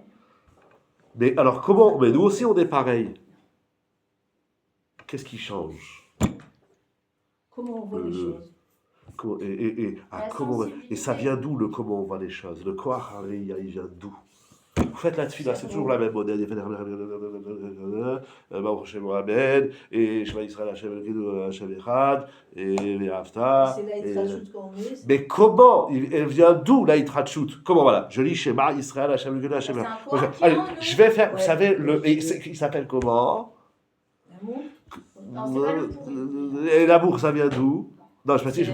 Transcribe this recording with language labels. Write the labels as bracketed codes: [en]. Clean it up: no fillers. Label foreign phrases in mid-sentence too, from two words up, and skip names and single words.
[fr] Mais alors comment? Mais nous aussi on est pareil. Qu'est-ce qui change? Comment on voit les Le- choses. La Comment, sensibilité. et ça vient d'où le comment on voit les choses? Le [he] כח הראיה, [fr] il vient d'où? Vous faites la tfila, c'est toujours la même modèle. [he] ברוך השם אמן, et שמע ישראל השם אלוקינו השם אחד, et Ve'ahavta. [fr] C'est là, il et- rajoute qu'on met. Mais comment? Elle vient d'où la Yitrachut? Comment voilà? Je lis [he] שמע ישראל השם אלוקינו השם [fr] C'est [he] Echad. [fr] un Koach qui Allez, en nous. je vais faire, vous Ouais. savez, il s'appelle comment? L'amour. Non, c'est pas le pourri. Et l'amour, ça vient d'où? Non, je sais pas si